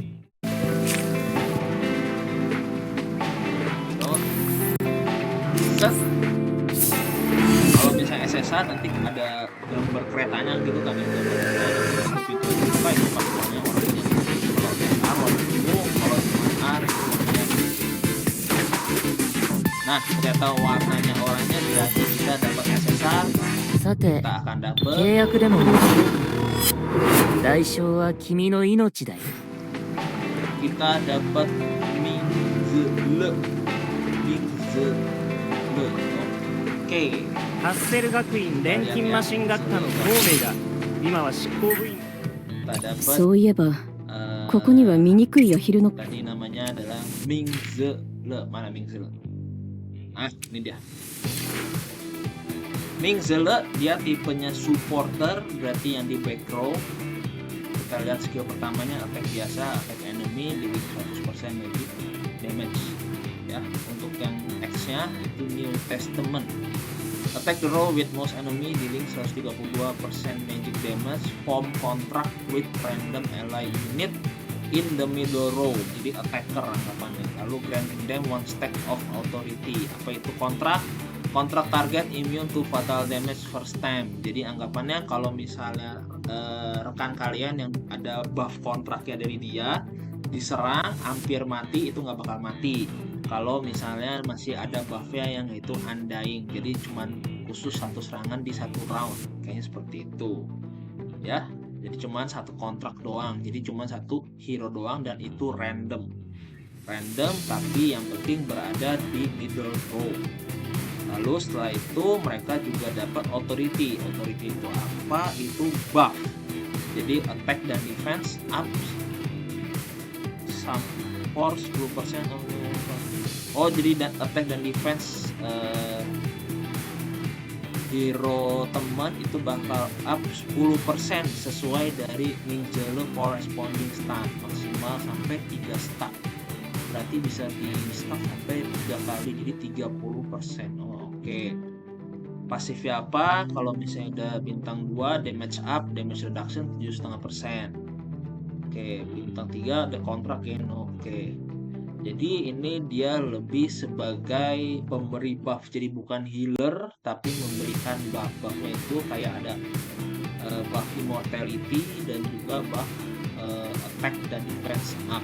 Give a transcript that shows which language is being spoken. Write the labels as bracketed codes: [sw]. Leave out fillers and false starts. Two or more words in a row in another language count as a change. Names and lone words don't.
[id] Kalau misalnya SSR nanti ada gambar keretanya gitu kan, gambar keretanya itu paspornya orangnya. Kalau SSR warna biru, kalau R itu warnanya. Nah, ternyata warnanya orangnya berarti kita dapat SSR. [ja] さて [id] Kita akan dapat [ja] 契約でも代償は君の命だよ [id] kita dapat Mingzele. Oke. [ja] ハッセル学院錬金マシン学科の孔明だ。今は執行部員。 [id] Kita dapat [ja] そういえば ここには醜いアヒルの [id] tadi namanya adalah Mingzele. Mana Mingzele? Ah, ini dia. Mingzele dia tipenya supporter, berarti yang di [en] back row. [id] Kita lihat skill pertamanya attack biasa, [en] attack enemy, dealing 100% magic damage. [id] Ya, untuk yang X-nya itu New Testament. [en] Attack the row with most enemy, dealing 132% magic damage. Form contract with random ally unit in the middle row, [id] jadi attacker anggapannya. [en] Lalu granting them one stack of authority. [id] Apa itu kontrak? Kontrak [en] target immune to fatal damage first time. [id] Jadi anggapannya kalau misalnya rekan kalian yang ada buff kontraknya dari dia diserang hampir mati, itu nggak bakal mati. Kalau misalnya masih ada buffnya yang itu undying, jadi cuman khusus satu serangan di satu round, kayaknya seperti itu ya. Jadi cuman satu kontrak doang, jadi cuman satu hero doang, dan itu random tapi yang penting berada di [en] middle row. [id] Lalu setelah itu mereka juga dapat authority. Authority itu apa? Itu buff. Jadi attack dan [en] defense up some force [id] 10%. Oh, jadi attack dan defense hero teman itu bakal up 10% sesuai dari Mingzele [en] corresponding stat, [id] maksimal sampai 3 stat. Berarti bisa di stack sampai 3 kali, jadi 30%. Oke. Pasifnya apa? Kalau misalnya udah bintang 2, [en] damage up, damage reduction 7,5%. [id] Oke, bintang 3 ada kontrak ya. Oke. Jadi ini dia lebih sebagai pemberi buff, jadi bukan healer tapi memberikan buff. Buffnya itu kayak ada [en] buff immortality [id] dan juga [en] buff attack [id] dan [en] defense up.